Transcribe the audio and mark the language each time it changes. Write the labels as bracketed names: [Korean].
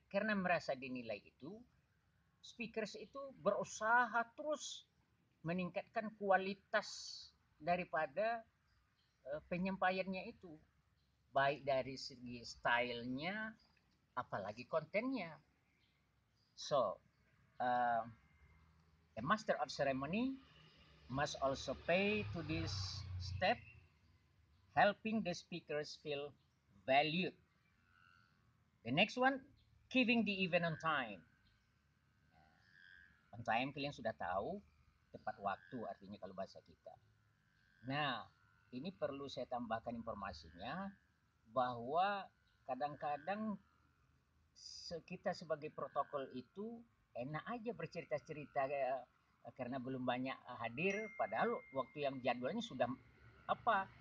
[Indonesian] Karena merasa dinilai itu, speakers itu berusaha terus meningkatkan kualitas daripada penyampaiannya itu, baik dari segi stylenya, apalagi kontennya. [English] So, uh, a master of ceremony must also pay to this step, helping the speakers feel valued. The next one, keeping the event on time. [Indonesian] On time kalian sudah tahu, tepat waktu artinya kalau bahasa kita. Nah, ini perlu saya tambahkan informasinya bahwa kadang-kadang kita sebagai protokol itu enak aja bercerita-cerita karena belum banyak hadir, padahal waktu yang jadwalnya sudah apa.